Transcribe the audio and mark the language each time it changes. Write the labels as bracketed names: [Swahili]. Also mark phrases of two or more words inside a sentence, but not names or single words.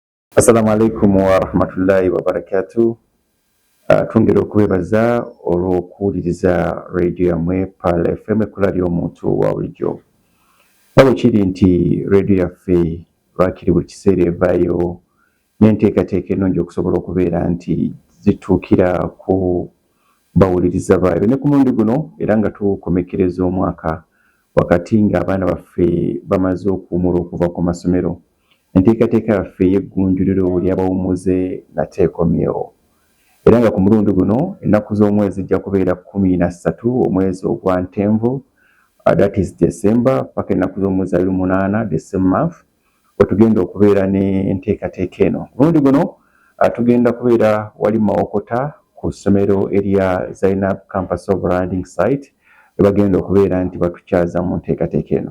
[Arabic] السلام عليكم ورحمة الله وبركاته. [Ganda] Tungero kwebaza olw'okuwuliriza radio yamwe Pearl FM ekula ly'omuntu wa bulijjo. Wabwe kiri nti radio yaffe lwakiri buli kiseera evaayo n'enteekateeka ennungi okusobola okubeera nti zituukira ku bawuliriza baayo ne ku mulundi guno era nga tukomekereza omwaka wakati ng'abaana baffe bamaze okuwumula okuva ku masomero. Enteekateeka yaffe y'eggunjuliro ly'abawummuze nateekomyewo era nga ku mulundi guno ennaku z'omwezi zijja kubeera 13 omwezi ogwa Ntenvu, [English] that is December, [Ganda] paka ennaku z'omwezi 28 December wetugenda okubeera n'enteekateeka eno. Ku mulundi guno tugenda kubeera wali Mawokota ku ssomero erya Zainab Campus of Landing Site webagenda okubeera nti batukyaza mu nteekateeka eno.